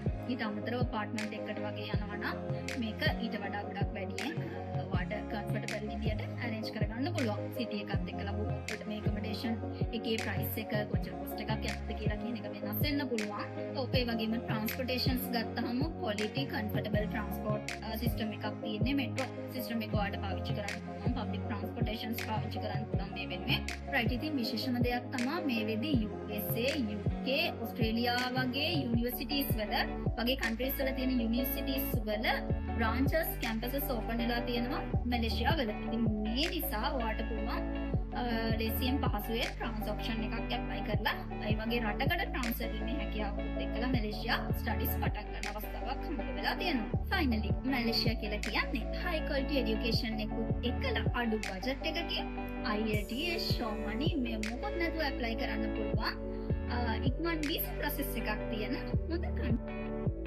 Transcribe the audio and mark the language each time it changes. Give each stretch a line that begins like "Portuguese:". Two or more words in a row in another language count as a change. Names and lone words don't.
Sinhala: ඊට අමතරව apartment එකකට වගේ යනවා නම් මේක ඊට වඩා ගොඩක් වැඩියෙන් ඔයාට comfortable විදියට arrange කරගන්න පුළුවන්. city එකත් එක්කලා බුක්කට මේ accommodation එකේ price එක කොච්චර cost එකක් යනවද කියලා කියන එක වෙනස් වෙන්න පුළුවන්. ඒ වගේම transportations ගත්තාම
English: quality comfortable transport system
Sinhala: එකක් තියෙන්නේ.
English: metro system
Sinhala: එක ඔයාට පාවිච්චි කරන්න පුළුවන්.
English: public transportations
Sinhala: පාවිච්චි කරන්න පුළුවන් මේ වෙනුවෙන්. right ඉතින් විශේෂම දෙයක් තමයි මේ වෙද්දී USA, UK, ඔස්ට්‍රේලියා වගේ universities වල වගේ countries වල තියෙන universities වල
English: branches campuses open
Sinhala: වෙලා තියෙනවා මැලේසියාවල. ඉතින් මේ නිසා ඔයාට පුළුවන් ලේසියෙන් පහසුවෙන් transaction එකක් apply කරලා ඒ වගේ රටකට transfer වීමේ හැකියාවකුත් එක්කලා මැලේසියා studies පටන් ගන්න අවස්ථාවක් හම්බ වෙලා තියෙනවා. finally මැලේසියා කියලා කියන්නේ
English: high quality education
Sinhala: එකකුත් එක්කලා අඩු budget එකකින් IELTS,
English: show money
Sinhala: මේ මොකක් නැතුව apply කරන්න පුළුවන් ඉක්මන්
English: visa process
Sinhala: එකක් තියෙන හොඳ country.